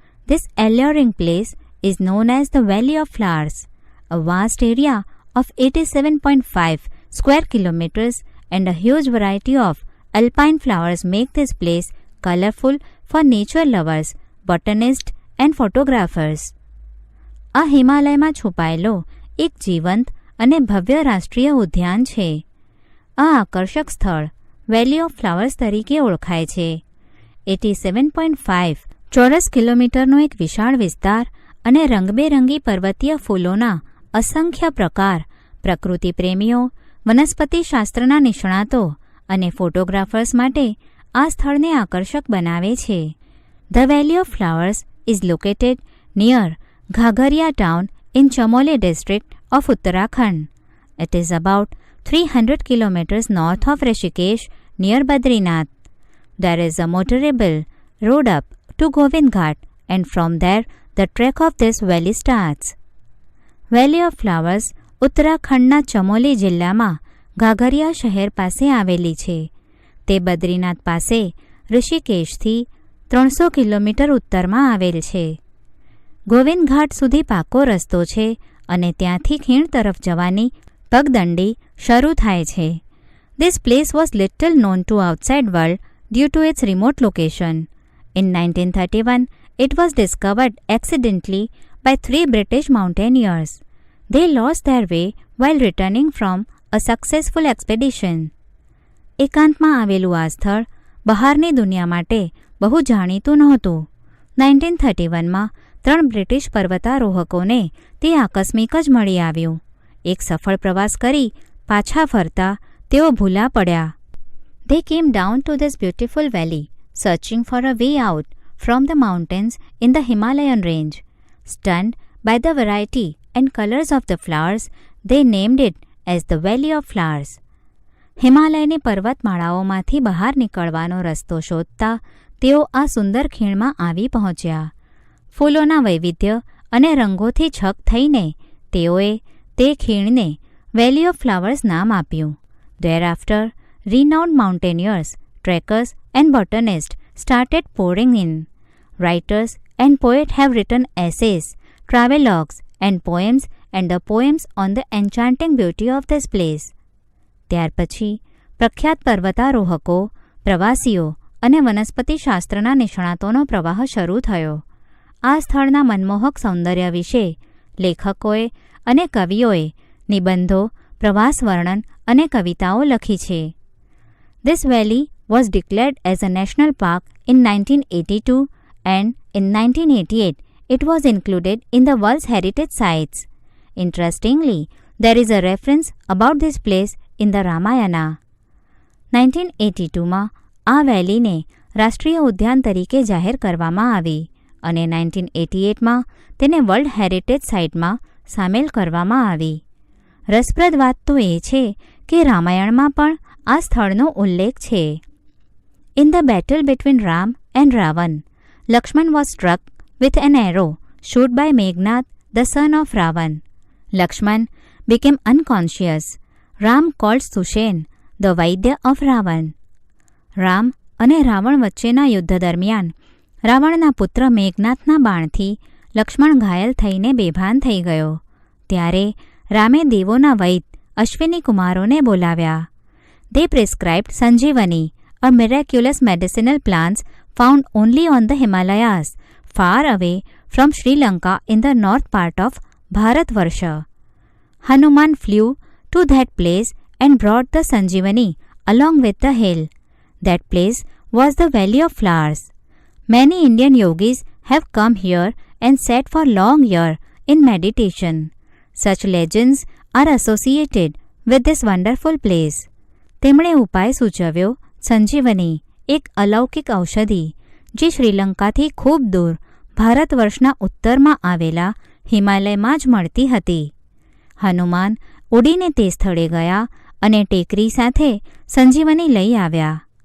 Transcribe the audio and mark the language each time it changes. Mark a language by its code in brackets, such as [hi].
[en] This alluring place is known as the Valley of Flowers. A vast area of 87.5 square kilometers and a huge variety of alpine flowers make this place colorful for nature lovers, botanists and photographers. [gu] આ હિમાલયમાં છુપાયેલો એક જીવંત અને ભવ્ય રાષ્ટ્રીય ઉદ્યાન છે. આ આકર્ષક સ્થળ વેલી ઓફ ફ્લાવર્સ તરીકે ઓળખાય છે. 87.5 ચોરસ કિલોમીટરનો એક વિશાળ વિસ્તાર અને રંગબેરંગી પર્વતીય ફૂલોના અસંખ્ય પ્રકાર પ્રકૃતિ પ્રેમીઓ, વનસ્પતિશાસ્ત્રના નિષ્ણાતો અને ફોટોગ્રાફર્સ માટે આ સ્થળને આકર્ષક બનાવે છે. [en] The valley of flowers is located near Ghangaria town in Chamoli district of Uttarakhand. It is about 300 kilometers north of Rishikesh near Badrinath. There is a motorable road up to Govind Ghat and from there the trek of this valley starts. [gu] Valley of Flowers ઉત્તરાખંડના ચમોલી જિલ્લામાં ઘાઘરિયા શહેર પાસે આવેલી છે. તે બદ્રીનાથ પાસે ઋષિકેશથી 300 kilometre ઉત્તરમાં આવેલ છે. ગોવિંદ ઘાટ સુધી પાકો રસ્તો છે અને ત્યાંથી ખીણ તરફ જવાની પગદંડી શરૂ થાય છે. [en] This place was little known to outside world due to its remote location. In 1931, it was discovered accidentally by 3 British mountaineers. They lost their way while returning from a successful expedition. [gu] એકાંતમાં આવેલું આ સ્થળ બહારની દુનિયા માટે બહુ જાણીતું નહોતું. 1931માં 3 British પર્વતારોહકોને તે આકસ્મિક જ મળી આવ્યું. એક સફળ પ્રવાસ કરી પાછા ફરતા તેઓ ભૂલા પડ્યા. [en] They came down to this beautiful valley, searching for a way out from the mountains in the Himalayan range. Stunned by the variety and colors of the flowers, they named it as the Valley of Flowers. [gu] હિમાલયની પર્વતમાળાઓમાંથી બહાર નીકળવાનો રસ્તો શોધતા તેઓ આ સુંદર ખીણમાં આવી પહોંચ્યા. ફૂલોના વૈવિધ્ય અને રંગોથી છક થઈને તેઓએ તે ખીણને વેલી ઓફ ફ્લાવર્સ નામ આપ્યું. [en] Thereafter, renowned mountaineers, trekkers and botanists started pouring in. Writers and poets have written essays, travelogues and the poems on the enchanting beauty of this place. [gu] ત્યાર પછી પ્રખ્યાત પર્વતારોહકો, પ્રવાસીઓ અને વનસ્પતિશાસ્ત્રના નિષ્ણાતોનો પ્રવાહ શરૂ થયો. આ સ્થળના મનમોહક સૌંદર્ય વિશે લેખકોએ અને કવિઓએ નિબંધો, પ્રવાસ વર્ણન અને કવિતાઓ લખી છે. [en] This valley was declared as a national park in 1982 and in 1988 it was included in the World's Heritage Sites. Interestingly, there is a reference about this place in the Ramayana. [gu] 1982માં આ વેલીને રાષ્ટ્રીય ઉદ્યાન તરીકે જાહેર કરવામાં આવી અને 1988માં તેને વર્લ્ડ હેરિટેજ સાઇટમાં સામેલ કરવામાં આવી. રસપ્રદ વાત તો એ છે કે રામાયણમાં પણ આ સ્થળનો ઉલ્લેખ છે. [en] In the battle between Ram and Ravan, Lakshman was struck with an arrow shot by Meghnad, the son of Ravan. Lakshman became unconscious. Ram called Sushen, the Vaidya of Ravan. [gu] Ram અને રાવણ વચ્ચેના યુદ્ધ દરમિયાન રાવણના પુત્ર મેઘનાથના બાણથી લક્ષ્મણ ઘાયલ થઈને બેભાન થઈ ગયો. ત્યારે રામે દેવોના વૈદ અશ્વિની કુમારોને બોલાવ્યા. [en] They prescribed Sanjeevani, are miraculous medicinal plants found only on the Himalayas, far away from Sri Lanka in the north part of Bharatvarsha. Hanuman flew to that place and brought the Sanjeevani along with the hill. That place was the Valley of Flowers. Many Indian yogis have come here and sat for long years in meditation. Such legends are associated with this wonderful place. [gu] તેમણે ઉપાય સૂચવ્યો સંજીવની, એક અલૌકિક ઔષધિ જે શ્રીલંકાથી ખૂબ દૂર ભારત વર્ષના ઉત્તરમાં આવેલા હિમાલયમાં જ મળતી હતી. હનુમાન ઉડીને તે સ્થળે ગયા અને ટેકરી સાથે સંજીવની લઈ આવ્યા.